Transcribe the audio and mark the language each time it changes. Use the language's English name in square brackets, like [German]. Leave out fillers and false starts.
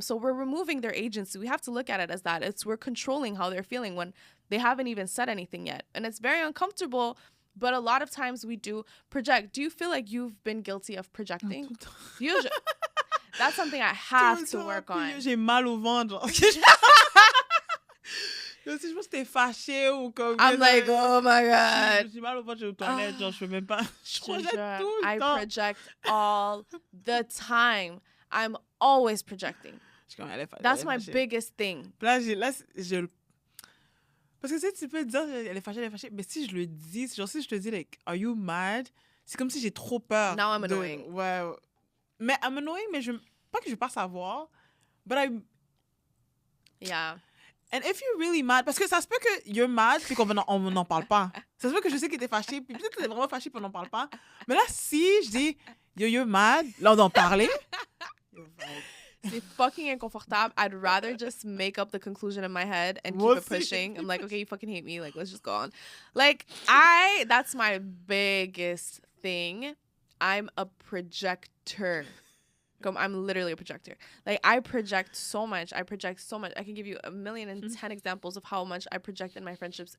[English] So we're removing their agency. We have to look at it as that. We're controlling how they're feeling when they haven't even said anything yet. And it's very uncomfortable, but a lot of times we do project. Do you feel like you've been guilty of projecting? That's something I have to work on. [French] J'ai mal au ventre. Si je pense que t'es fâché ou comme... [English] I'm like, oh my God. [French] J'ai mal au ventre, j'ai aux toilettes, genre je peux même pas... Je projette tout le [English] I [French] temps. [English] project all the time. I'm always projecting. That's my biggest thing. [French] Là, je... Parce que tu peux dire, elle est fâchée, mais si je le dis, genre si je te dis, like, [English] are you mad? [French] C'est comme si j'ai trop peur. [English] Now I'm annoying. [French] Ouais. Mais [English] I'm annoying, [French] mais pas que je veux pas savoir, but [English] Yeah. And if you're really mad, [French] parce que ça se peut que [English] you're mad [French] puis qu'on n'en parle pas. Ça se peut que je sais que t'es fâché, puis peut-être que t'es vraiment fâché puis on n'en parle pas. Mais là, si je dis, [English] you're mad, [French] là, on doit en parler. C'est fucking inconfortable. [English] I'd rather just make up the conclusion in my head and keep it pushing. I'm like, okay, you fucking hate me. Like, let's just go on. Like, that's my biggest thing. I'm a projector. I'm literally a projector. Like, I project so much. I can give you 1,010 examples of how much I project in my friendships.